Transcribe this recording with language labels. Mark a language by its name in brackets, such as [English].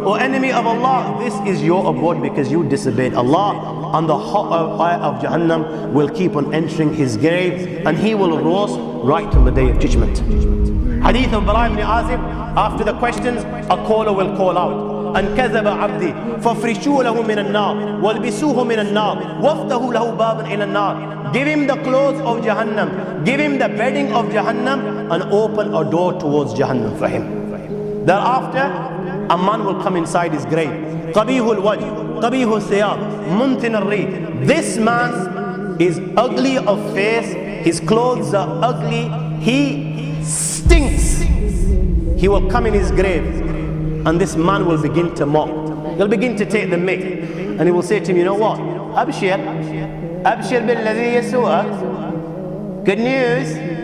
[English] O enemy of Allah, this is your abode because you disobeyed Allah. And the hot fire of Jahannam will keep on entering his grave, and he will roast right till the day of judgment. Hadith of Bara ibn Azib, after the questions, a caller will call out. [Arabic] أن كذب عبدي فافرشوه له من النار والبسوه من النار وافتحوا له بابا إلى النار. [English] Give him the clothes of Jahannam, give him the bedding of Jahannam, and open a door towards Jahannam for him. Thereafter, a man will come inside his grave. [Arabic] قبيح الوجه قبيح الثياب منتن الريح. [English] This man is ugly of face, his clothes are ugly, he stinks. He will come in his grave, and this man will begin to mock. He'll begin to take the mick, and he will say to him, you know what? [Arabic] Abshir billadhi yasu'ak. [English] Good news.